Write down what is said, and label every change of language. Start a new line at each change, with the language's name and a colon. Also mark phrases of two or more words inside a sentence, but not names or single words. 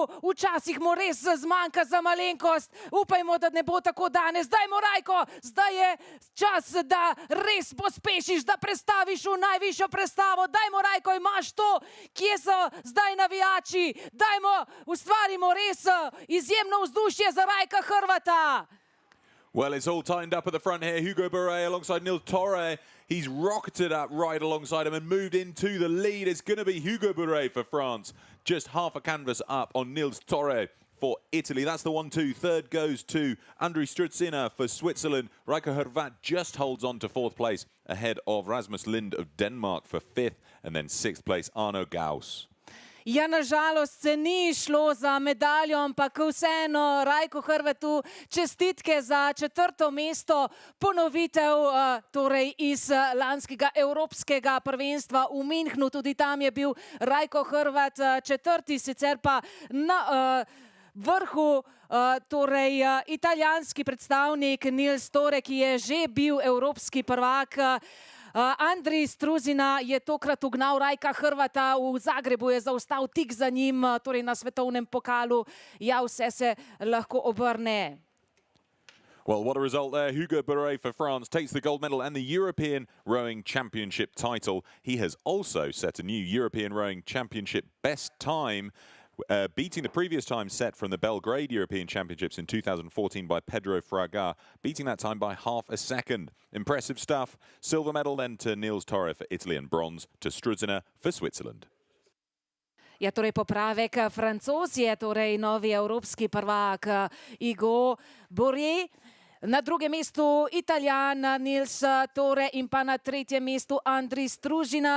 Slovenian: Včasih mu res zmanjka za malenkost. Upajmo, da ne bo tako danes. Dajmo, Raiko, zdaj je čas, da res pospešiš, da prestaviš v najvišjo prestavo. Dajmo, Raiko, imaš to. Kje so zdaj navijači? Dajmo, ustvarimo res izjemno vzdušje za Raika Hrvata.
English: Well, it's all timed up at the front here. Hugo Boré alongside Niels Torre. He's rocketed up right alongside him and moved into the lead. It's going to be Hugo Boré for France. Just half a canvas up on Niels Torre for Italy. That's the 1-2. Third goes to André Strutziner for Switzerland. Raiko Hrvat just holds on to 4th place ahead of Rasmus Lind of Denmark for 5th. And then 6th place, Arno Gauss.
Slovenian: Ja, nažalost se ni šlo za medaljo, ampak vseeno Raiko Hrvatu čestitke za 4. mesto, ponovitev torej iz lanskega evropskega prvenstva v Münchnu. Tudi tam je bil Raiko Hrvat 4., sicer pa na vrhu torej italijanski predstavnik Niels Torre, ki je že bil evropski prvak. Andrij Strutzina je tokrat ugnal Raika Hrvata, v Zagrebu je zaostal tik za njim, torej na svetovnem pokalu. Ja, vse se lahko obrne.
English: Well, what a result there. Hugo Boré for France takes the gold medal and the European Rowing Championship title. He has also set a new European Rowing Championship best time beating the previous time set from the Belgrade European Championships in 2014 by Pedro Fraga, beating that time by half a second. Impressive stuff. Silver medal then to Niels Torre for Italy and bronze to Strudzina for Switzerland.
Slovenian: Ja, torej popravek, Francoz je torej novi evropski prvak Igo Borje. Na drugem mestu Italijan Niels Torre in pa na tretjem mestu Andri Stružina.